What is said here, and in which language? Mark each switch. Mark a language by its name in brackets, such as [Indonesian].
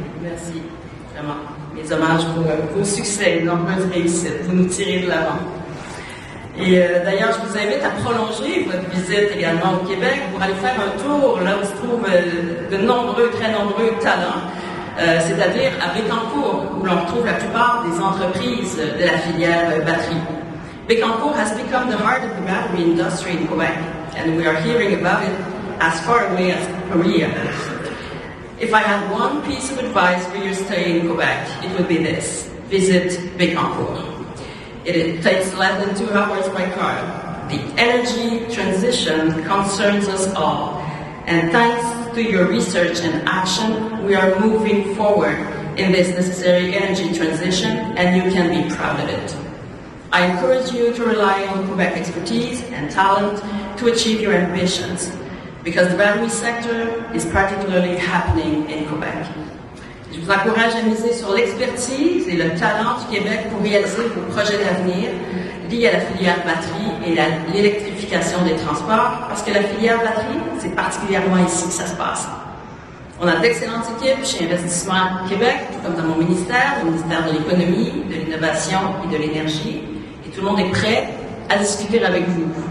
[French] Merci, vraiment. Mes hommages pour vos succès, nombreuses réussites. Vous nous tirez de l'avant. Et d'ailleurs, je vous invite à prolonger votre visite également au Québec pour aller faire un tour là où se trouvent de très nombreux talents, c'est-à-dire à Bécancour, où l'on retrouve la plupart des entreprises de la filière batterie. [English] Bécancour has become the heart of the battery industry in Quebec, and we are hearing about it as far away as Korea. If I had one piece of advice for your stay in Quebec, it would be this: visit Bécancour. It takes less than 2 hours by car. The energy transition concerns us all, and thanks to your research and action, we are moving forward in this necessary energy transition, and you can be proud of it. I encourage you to rely on Quebec expertise and talent to achieve your ambitions, because the battery sector is particularly happening in Quebec. [French] Je vous encourage à miser sur l'expertise et le talent du Québec pour réaliser vos projets d'avenir liés à la filière batterie et à l'électrification des transports, parce que la filière batterie, c'est particulièrement ici que ça se passe. On a d'excellentes équipes chez Investissement Québec, tout comme dans mon ministère, le ministère de l'Économie, de l'Innovation et de l'Énergie, et tout le monde est prêt à discuter avec vous.